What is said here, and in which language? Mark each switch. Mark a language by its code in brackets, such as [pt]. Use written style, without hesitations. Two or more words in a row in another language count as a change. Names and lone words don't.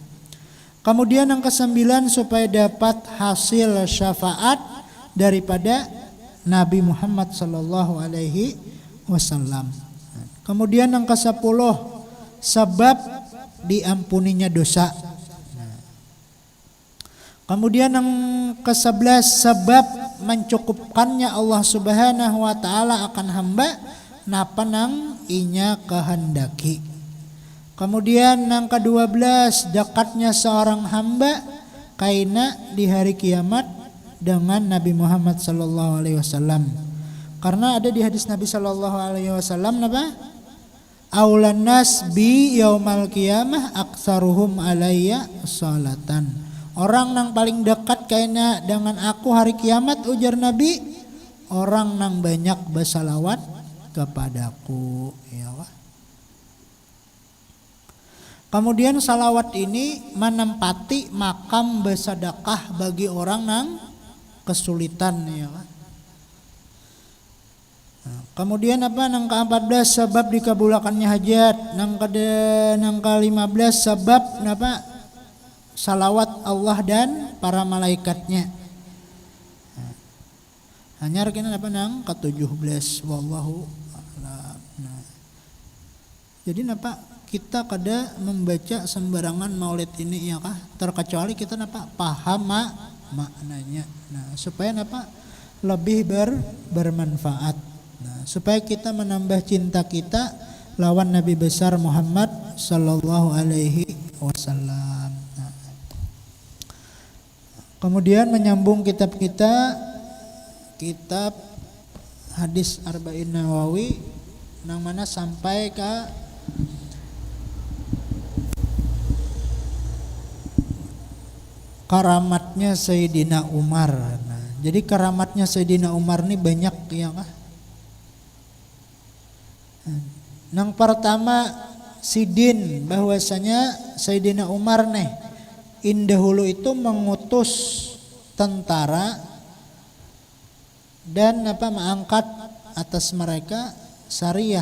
[bjn] Kemudian yang kesembilan supaya dapat hasil syafaat daripada Nabi Muhammad [ar] صلى الله عليه وسلم. [bjn] Kemudian yang ke-10 sebab diampuninya dosa. Kemudian yang ke-11 sebab mencukupkannya Allah [ar] سبحانه وتعالى [bjn] akan hamba napa nang inya kehendaki. Kemudian yang ke-12 dekatnya seorang hamba kaina di hari kiamat dengan Nabi Muhammad [ar] صلى الله عليه وسلم. [bjn] Karena ada di hadis Nabi [ar] صلى الله عليه وسلم [bjn] napa? [ar] أولى الناس بي يوم القيامة أكثرهم علي صلاة. [bjn] Orang nang paling dekat kaina dengan aku hari kiamat ujar Nabi, orang nang banyak bersalawat kepadaku ya Allah. Kemudian salawat ini menempati makam bersedekah bagi orang nang kesulitan ya Allah. Kemudian apa nang ke-14 sebab dikabulkannya hajat, nang ke-15 sebab apa salawat Allah dan para malaikatnya. Hanya kena apa nang ke-17 [ar] والله أعلم. [bjn] Jadi napa kita kada membaca sembarangan maulid ini ya kah? Terkecuali kita napa paham maknanya. Nah, supaya napa lebih bermanfaat. Nah, supaya kita menambah cinta kita lawan Nabi besar Muhammad [ar] صلى الله عليه وسلم. [bjn] Nah, kemudian menyambung kitab kita, kitab hadis Arba'in Nawawi nang mana sampai ke karamatnya Sayyidina Umar. Nah, jadi karamatnya Sayyidina Umar ini banyak ya kah? Yang pertama sidin bahwasanya Sayyidina Umar nih indahulu itu mengutus tentara dan mengangkat atas mereka sariyah.